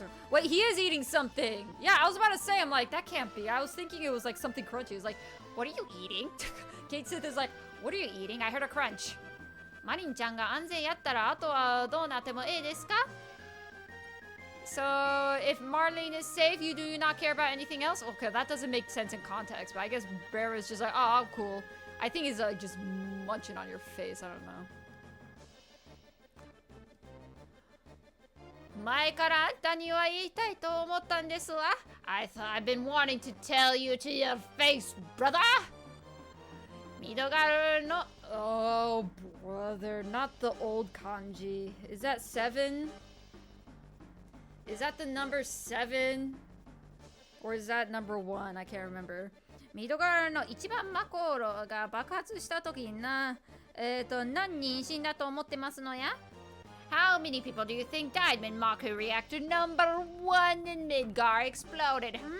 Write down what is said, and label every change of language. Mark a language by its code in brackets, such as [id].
[en] Wait, he is eating something! Yeah, I was about to say, I'm like, that can't be. I was thinking it was like something crunchy. It was like, what are you eating? Kate Sith is like, what are you eating? I heard a crunch. [ja] マリンちゃんが安全やったらあとはどうなってもええですか? [en] So, if Marlene is safe, you do not care about anything else? Okay, that doesn't make sense in context, but I guess Bear is just like, oh, I'm cool. I think he's like just munching on your face, I don't know. [ja] 前からあんたには言いたいと思ったんですわ。 [en] I thought I've been wanting to tell you to your face, brother! [ja] ミドガルの... [en] Oh, brother, not the old kanji. Is that 7? Is that the number 7? Or is that number 1? I can't remember. [ja] ミドガルの一番マコーロが爆発した時にな、何人死んだと思ってますのや? [en] How many people do you think died when Maku reactor number 1 in Midgar exploded?